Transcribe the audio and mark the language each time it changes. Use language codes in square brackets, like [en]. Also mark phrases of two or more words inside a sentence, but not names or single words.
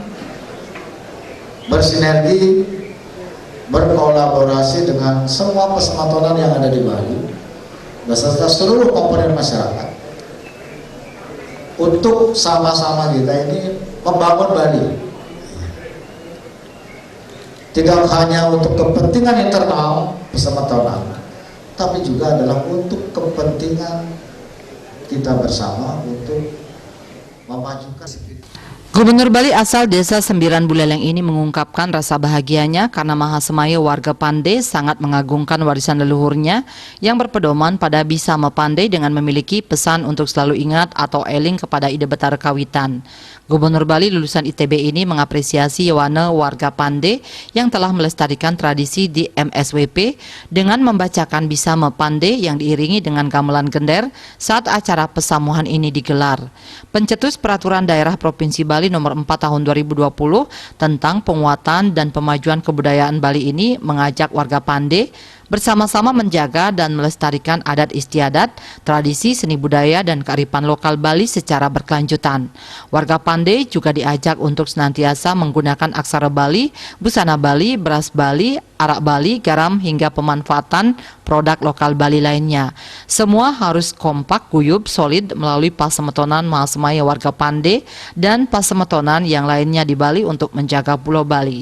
[id] bersinergi, berkolaborasi dengan semua pasematonan yang ada di Bali beserta seluruh komponen masyarakat untuk sama-sama kita ini membangun Bali, tidak hanya untuk kepentingan internal pasematonan, tapi juga adalah untuk kepentingan kita bersama untuk memajukan. Gubernur Bali asal Desa Sembiran Buleleng ini mengungkapkan rasa bahagianya karena Maha Semaya warga Pande sangat mengagungkan warisan leluhurnya yang berpedoman pada Bisama Pande dengan memiliki pesan untuk selalu ingat atau eling kepada ide betara kawitan. Gubernur Bali lulusan ITB ini mengapresiasi Iwane warga Pande yang telah melestarikan tradisi di MSWP dengan membacakan Bisama Pande yang diiringi dengan gamelan gender saat acara pesamuhan ini digelar. Pencetus Peraturan Daerah Provinsi Bali Nomor 4 Tahun 2020 tentang penguatan dan pemajuan kebudayaan Bali ini mengajak warga Pande bersama-sama menjaga dan melestarikan adat istiadat, tradisi, seni budaya, dan kearifan lokal Bali secara berkelanjutan. Warga Pande juga diajak untuk senantiasa menggunakan aksara Bali, busana Bali, beras Bali, arak Bali, garam, hingga pemanfaatan produk lokal Bali lainnya. Semua harus kompak, guyup, solid melalui pasemetonan Maha Semaya warga Pande dan pasemetonan yang lainnya di Bali untuk menjaga Pulau Bali.